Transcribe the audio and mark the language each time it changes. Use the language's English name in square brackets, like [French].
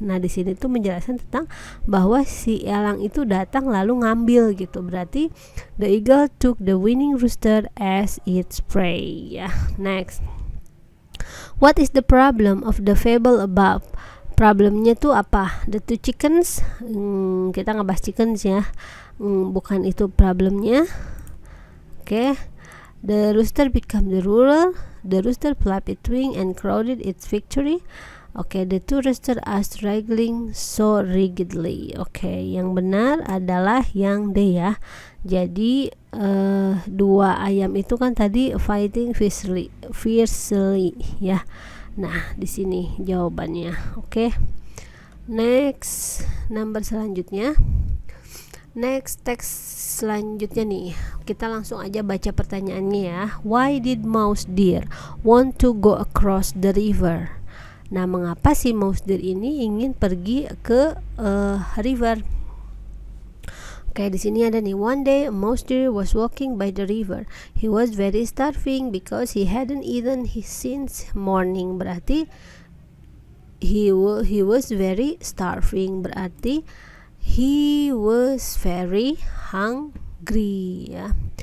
[Indonesian] Nah, di sini tuh menjelaskan tentang bahwa si elang itu datang lalu ngambil gitu. [English] Berarti the eagle took the winning rooster as its prey. [Indonesian] Ya, [English] next. What is the problem of the fable above? [Indonesian] Problemnya tuh apa? [English] The two chickens. [Indonesian] Kita ngebahas chickens ya. Bukan itu problemnya. Oke. [English] The rooster became the ruler. The rooster flapped its wing and crowded its victory. Oke, the two roosters are struggling so rigidly. [Indonesian] Oke, yang benar adalah yang D ya. Jadi dua ayam itu kan tadi [English] fighting fiercely [Indonesian] ya. Nah, di sini jawabannya. Oke. Next, number selanjutnya. Next, teks selanjutnya nih. Kita langsung aja baca pertanyaannya ya. [English] Why did mouse deer want to go across the river? [Indonesian] Nah, mengapa si mouse deer ini ingin pergi ke river? Oke, di sini ada nih. [English] One day a mouse deer was walking by the river. He was very starving because he hadn't eaten since morning. Berarti he was very starving. Berarti he was very hungry ya.